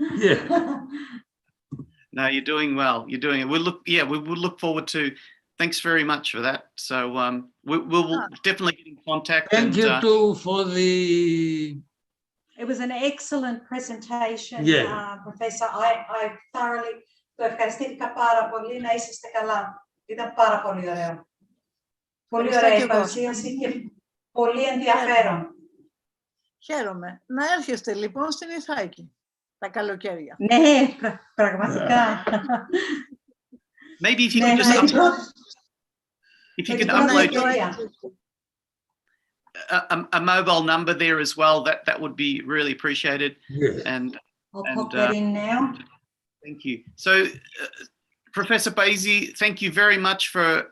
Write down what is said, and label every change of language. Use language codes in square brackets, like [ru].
[en] Yeah. No, you're doing well. You're doing it. We will look forward to. Thanks very much for that. So we'll definitely get in contact. Thank you too for the. It was an excellent presentation, yeah. Professor. I thoroughly. [el] Το ευχαριστήθηκα πάρα πολύ. Να είσαστε καλά. Ήταν πάρα πολύ ωραίο. Πολύ ωραία η παρουσίαση και πολύ ενδιαφέρον. Χαίρομαι. Να έρχεστε λοιπόν στην Ιθάκη τα καλοκαίρια. Ναι, πραγματικά. [en] Maybe if you could just upload a mobile number there as well, that would be really appreciated. Yeah. And I'll pop that in now. Thank you. So, Professor Paizi, thank you very much for.